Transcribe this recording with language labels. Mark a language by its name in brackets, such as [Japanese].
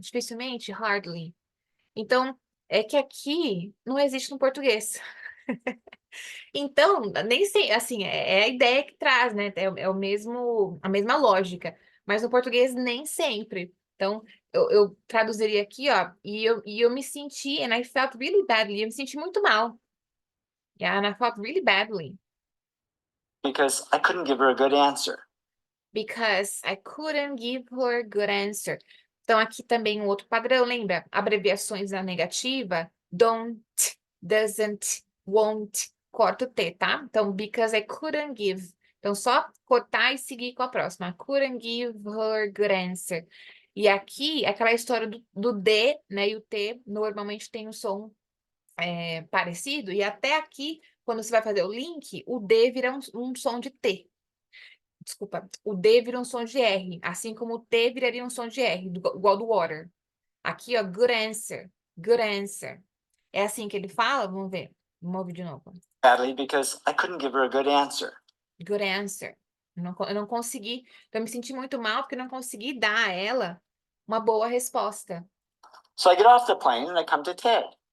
[Portuguese] Dificilmente, hardly. Então, é que aqui não existe no português. Então, nem sei, assim, é a ideia que traz, né? É o mesmo, a mesma lógica, mas no português nem sempre. Então, eu traduziria aqui, ó, e eu me senti, [English] and I felt really badly, [Portuguese] eu me senti muito mal. [English] Yeah, and I felt really badly. because I couldn't give her a good answer. Because I couldn't give her a good answer. [Portuguese] Então, aqui também um outro padrão, lembra? Abreviações da negativa, don't, doesn't, won't, corta o T, tá? [English] Então, because I couldn't give. [Portuguese] Então, só cortar e seguir com a próxima. [English] I couldn't give her a good answer. [Portuguese] E aqui, aquela história do D, né? E o T normalmente tem um som parecido. E até aqui, quando você vai fazer o link, o D vira um som de T. Desculpa, o D vira um som de R, assim como o T viraria um som de R, igual do water. [English] Aqui, ó, good answer, good answer. [Portuguese] É assim que ele fala? Vamos ver. Vamos ouvir de novo. [English] Badly because I couldn't give her a good answer. Good answer. [Portuguese] Eu não consegui, eu me senti muito mal porque eu não consegui dar a ela uma boa resposta. [English] So I get off the plane and I come to Ted.